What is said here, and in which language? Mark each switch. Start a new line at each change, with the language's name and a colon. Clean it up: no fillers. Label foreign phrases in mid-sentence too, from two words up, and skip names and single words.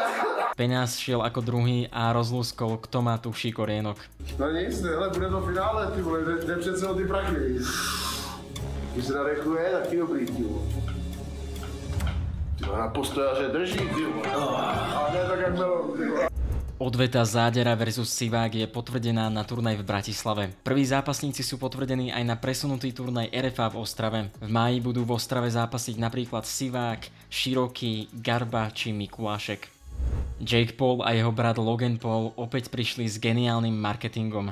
Slovak: Peňaz šiel ako druhý a rozlúskol, kto má tuší korienok.
Czech: No nic, hele, bude to finále, ty vole, jde přece o ty prachy, víš. Když se nadechuje, taky dobrý, ty vole. Ty vole, na postojaře drží, ty vole. A ne tak jak Meloun, ty vole.
Slovak: Odveta Zádera versus Sivák je potvrdená na turnaj v Bratislave. Prví zápasníci sú potvrdení aj na presunutý turnaj RFA v Ostrave. V máji budú v Ostrave zápasiť napríklad Sivák, Široký, Garba či Mikulášek. Jake Paul a jeho brat Logan Paul opäť prišli s geniálnym marketingom.